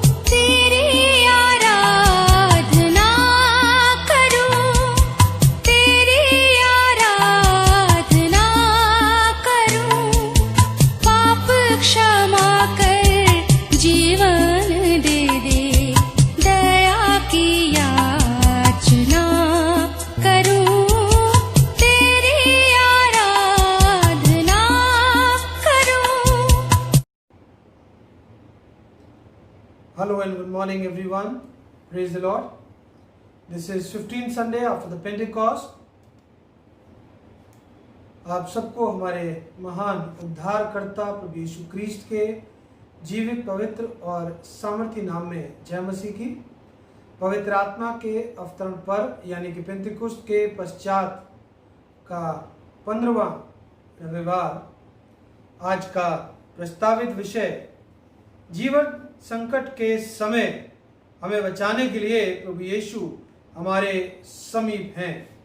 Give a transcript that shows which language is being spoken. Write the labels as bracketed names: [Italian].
[Hindi] तेरी आराधना करूं, तेरी आराधना करूं, पाप क्षमा कर जीवन दे दे, दया की याचना करूं, तेरी आराधना करूं। [English] Hello and good morning everyone. Praise the Lord. This is 15th Sunday after the Pentecost. [Hindi] आप सबको हमारे महान उद्धारकर्ता प्रभु यीशु क्रिस्ट के जीवित पवित्र और सामर्थी नाम में जय मसीह की। पवित्र आत्मा के अवतरण पर यानी कि पेंतिकुस्त के पश्चात का 15वां रविवार, आज का प्रस्तावित विषय जीवन संकट के समय हमें बचाने के लिए प्रभु यीशु हमारे समीप हैं।